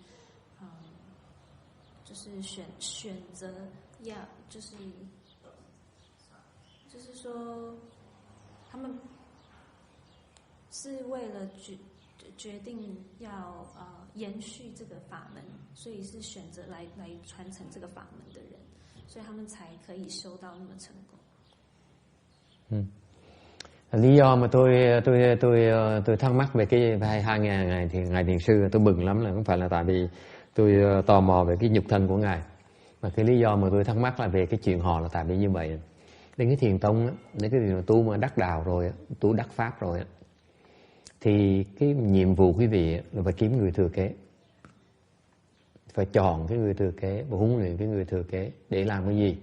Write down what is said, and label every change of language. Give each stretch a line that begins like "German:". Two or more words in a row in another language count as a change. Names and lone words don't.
Chinese: 就是选择要就是说他们是为了决定要延续这个法门，所以是选择来传承这个法门的人，所以他们才可以修到那么成功。
Vietnamese: Lý do mà tôi thắc mắc về cái hai ngài thiền sư, tôi mừng lắm, là không phải là tại vì tôi tò mò về cái nhục thân của ngài, mà cái lý do mà tôi thắc mắc là về cái chuyện họ, là tại vì như vậy. Đến cái thiền tông á, đến cái điều tu mà đắc đạo rồi, tu đắc pháp rồi, thì cái nhiệm vụ quý vị là phải kiếm người thừa kế, phải chọn cái người thừa kế và huấn luyện cái người thừa kế để làm cái gì?